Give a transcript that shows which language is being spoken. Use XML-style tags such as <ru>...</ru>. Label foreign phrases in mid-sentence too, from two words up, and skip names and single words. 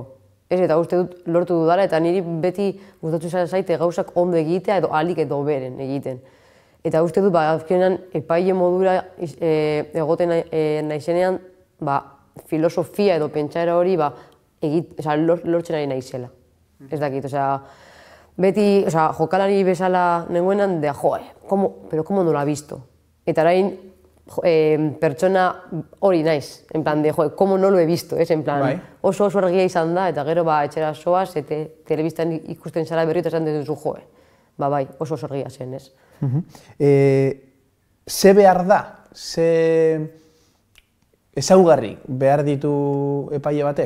<eu>Eta uste dut lortu dudala, eta niri beti gustatu zaite gauzak ondo egitea edo ahalik edo beren egiten. Eta uste dut, azkenean, epaile modura egoten naizenean, filosofia edo pentsaera hori lortzen ari naizela. Ez dakit, beti jokalari bezala nengoenan,</eu> <es>pero como no lo ha visto?</es> <eu>Eta orain pertsona hori naiz,</eu> <es>en plan, como no lo he visto, en plan,</es> <eu>oso argia izan da, eta gero etxera soaz, telebistan ikusten zara berri eta esan duzu, bai, oso argia zen, ez? Ze behar da? Ze ezaugarri behar ditu epaile batek?</eu>